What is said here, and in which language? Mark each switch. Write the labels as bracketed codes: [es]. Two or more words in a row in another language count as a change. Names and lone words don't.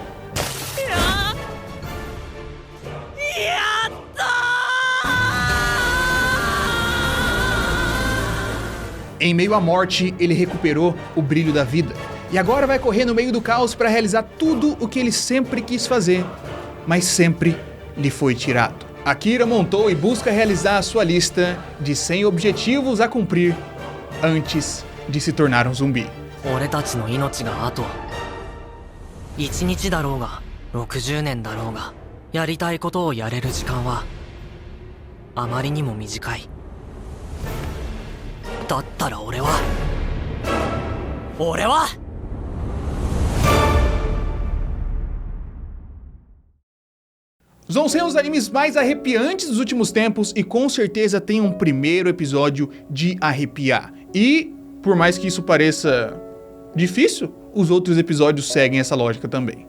[pt] Em meio à morte, ele recuperou o brilho da vida. E agora vai correr no meio do caos para realizar tudo o que ele sempre quis fazer, mas sempre lhe foi tirado. Akira montou e busca realizar a sua lista de 100 objetivos a cumprir antes de se tornar um zumbi. [ja] 俺たちの命があと1日だろうが60年だろうがやりたいことをやれる時間はあまりにも短い。だったら俺は [pt] Vão ser os animes mais arrepiantes dos últimos tempos e com certeza tem um primeiro episódio de arrepiar. E, por mais que isso pareça difícil, os outros episódios seguem essa lógica também.